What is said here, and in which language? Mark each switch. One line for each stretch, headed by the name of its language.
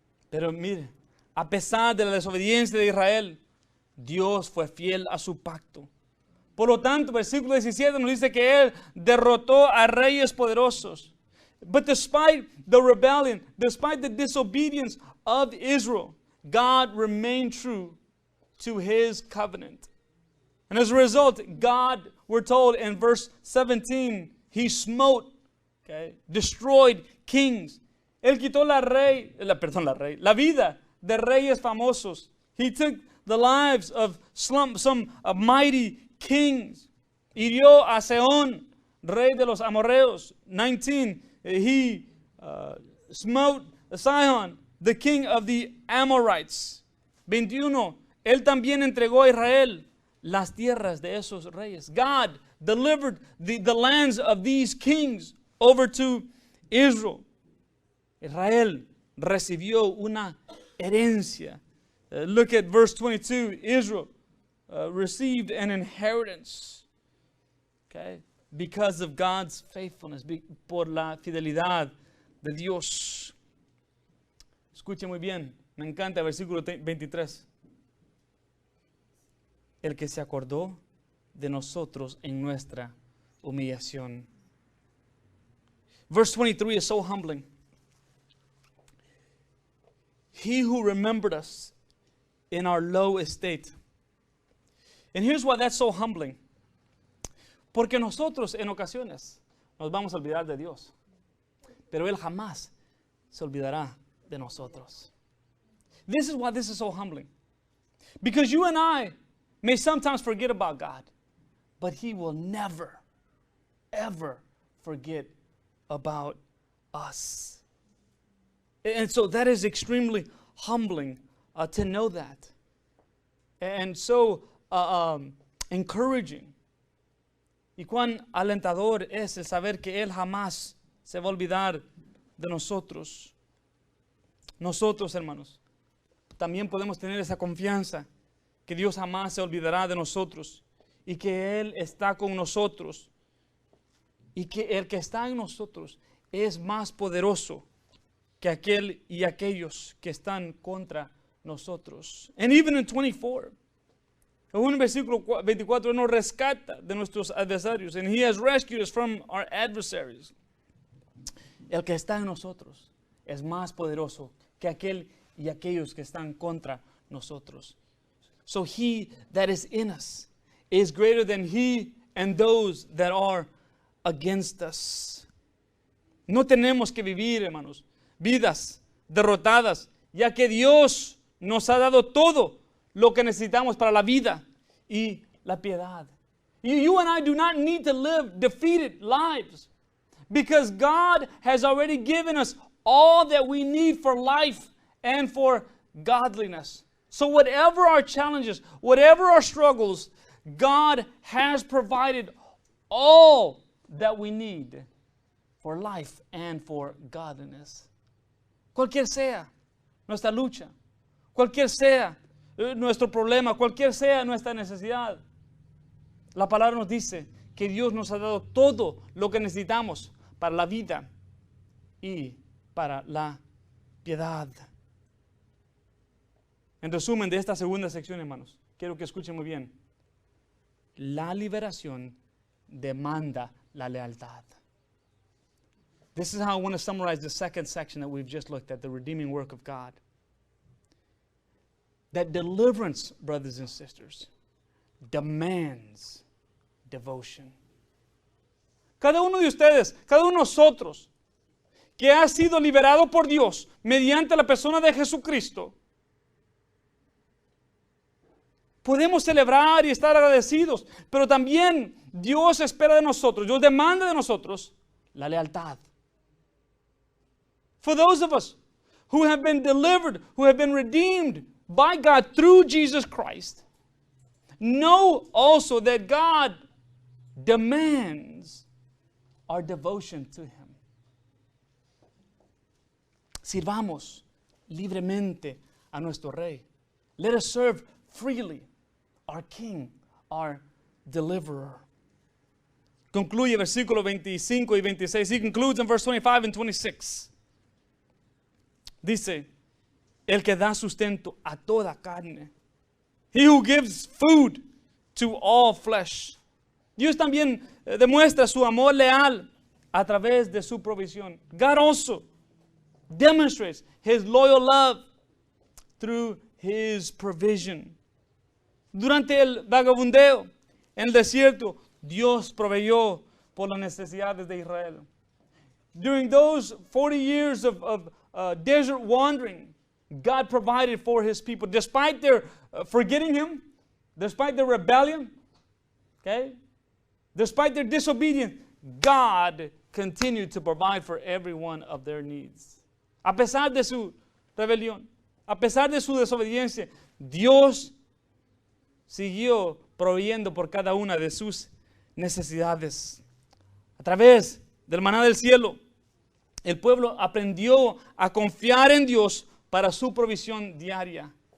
Spanish: Pero mire, a pesar de la desobediencia de Israel, Dios fue fiel a su pacto. Por lo tanto, versículo 17 nos dice que Él derrotó a reyes poderosos.
English: But despite the rebellion, despite the disobedience of Israel, God remained true to His covenant. And as a result, God, we're told in verse 17, He smote, destroyed kings.
Spanish: Él quitó la vida de reyes famosos.
English: He took the lives of some mighty kings.
Spanish: Hirió a Sehón, rey de los amorreos.
English: 19, he smote Sihon, the king of the Amorites.
Spanish: 21, él también entregó a Israel las tierras de esos reyes.
English: God delivered the lands of these kings over to Israel.
Spanish: Israel recibió una herencia.
English: Look at verse 22. Israel received an inheritance. Okay? Because of God's faithfulness,
Spanish: por la fidelidad de Dios. Escuche muy bien, me encanta el versículo 23. El que se acordó de nosotros en nuestra humillación.
English: Verse 23 is so humbling. He who remembered us in our low estate. And here's why that's so humbling.
Spanish: Porque nosotros en ocasiones nos vamos a olvidar de Dios. Pero Él jamás se olvidará de nosotros.
English: This is why this is so humbling. Because you and I may sometimes forget about God, but He will never, ever forget about us. And so that is extremely humbling to know that. And so encouraging.
Spanish: Y cuán alentador es el saber que Él jamás se va a olvidar de nosotros. Nosotros, hermanos, también podemos tener esa confianza que Dios jamás se olvidará de nosotros y que Él está con nosotros y que el que está en nosotros es más poderoso que aquel y aquellos que están contra nosotros.
English: And even in 24,
Spanish: en un versículo 24, Él nos rescata de nuestros adversarios.
English: And He has rescued us from our adversaries.
Spanish: El que está en nosotros es más poderoso que aquel y aquellos que están contra nosotros.
English: So He that is in us is greater than he and those that are against us.
Spanish: No tenemos que vivir, hermanos, vidas derrotadas, ya que Dios nos ha dado todo lo que necesitamos para la vida y la piedad.
English: You and I do not need to live defeated lives, because God has already given us all that we need for life and for godliness. So whatever our challenges, whatever our struggles, God has provided all that we need for life and for godliness.
Spanish: Cualquier sea nuestra lucha, cualquier sea nuestro problema, cualquier sea nuestra necesidad, la palabra nos dice que Dios nos ha dado todo lo que necesitamos para la vida y para la piedad. En resumen de esta segunda sección, hermanos, quiero que escuchen muy bien. La liberación demanda la lealtad.
English: This is how I want to summarize the second section that we've just looked at, the redeeming work of God. That deliverance, brothers and sisters, demands devotion.
Spanish: Cada uno de ustedes, cada uno de nosotros, que ha sido liberado por Dios mediante la persona de Jesucristo, podemos celebrar y estar agradecidos, pero también Dios espera de nosotros, Dios demanda de nosotros la lealtad.
English: For those of us who have been delivered, who have been redeemed by God through Jesus Christ, know also that God demands our devotion to Him.
Spanish: Sirvamos libremente a nuestro Rey.
English: Let us serve freely our King, our Deliverer.
Spanish: Concluye versículo 25 y 26.
English: He concludes in verse 25 and 26.
Spanish: Dice, el que da sustento a toda carne.
English: He who gives food to all flesh.
Spanish: Dios también demuestra su amor leal a través de su provisión.
English: God also demonstrates his loyal love through his provision.
Spanish: Durante el vagabundeo en el desierto, Dios proveyó por las necesidades de Israel.
English: During those 40 years of desert wandering, God provided for his people. Despite their forgetting him, despite their rebellion, okay, despite their disobedience, God continued to provide for every one of their needs.
Spanish: A pesar de su rebelión, a pesar de su desobediencia, Dios siguió proveyendo por cada una de sus necesidades. A través del maná del cielo, el pueblo aprendió a confiar en Dios para su provisión diaria.